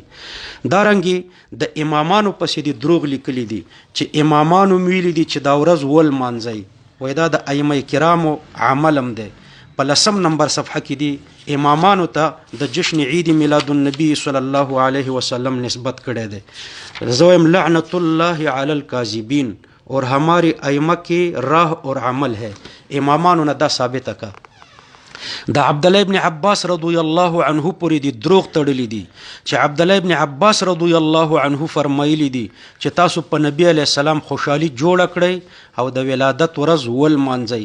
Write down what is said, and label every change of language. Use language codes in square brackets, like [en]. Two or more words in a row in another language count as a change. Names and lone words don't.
[ps] دارنګې د امامانو پسې دي دروغ لیکلي دي چې امامانو ویلي دي چې دا ورځ ولمانځئ. وایي دا د ائمه کرامو عمل هم دی. په 10 نمبر صفحه کې دي امامانو ته د جشن عید میلاد النبی [ar] صلی الله علیه وسلم [ps] نسبت کړی دی. زه وایم [ar] لعنت الله علی الکاذبین [ur] اور ہمارے ائمہ کی راہ اور عمل ہے. [ps] امامانو نه دا ثابته کا. د عبدالله ابن عباس [ar] رضی الله عنه [ps] پورې دي دروغ تړلی دي چې عبدالله ابن عباس [ar] رضی الله عنه [ps] فرمایلی دي چې تاسو په نبی علیه السلام خوشحالي جوړه کړئ او د ولادت ورځ ولمانځئ.